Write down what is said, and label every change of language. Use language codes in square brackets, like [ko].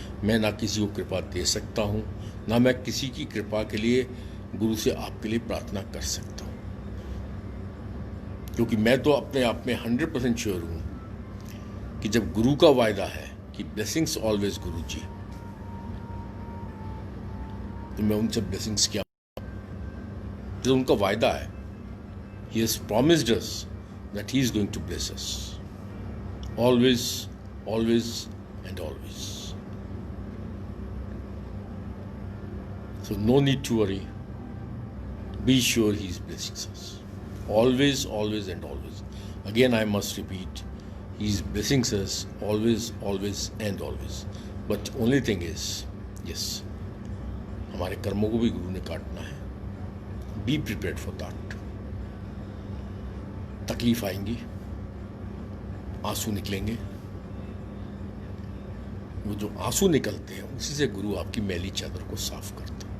[hi] मैं ना किसी को कृपा दे सकता हूँ, ना मैं किसी की कृपा के लिए गुरु से आपके लिए प्रार्थना कर सकता हूँ, क्योंकि मैं तो अपने आप में 100% श्योर हूँ कि जब गुरु का वायदा है कि ब्लेसिंग्स ऑलवेज गुरु जी, तो मैं उनसे ब्लेसिंग्स क्या, जो उनका वायदा है, [en] he has promised us that he is going to bless us always, always and always. So no need to worry, be sure he is blessing us always, always and always. Again I must repeat, he is blessing us always, always and always. But only thing is, yes, [hi] हमारे कर्मों को भी गुरु ने काटना है, [en] Be prepared for that. [hi] तकलीफ आएंगी, आंसू निकलेंगे, वो जो आंसू निकलते हैं उसी से गुरु आपकी मैली चादर को साफ करता है।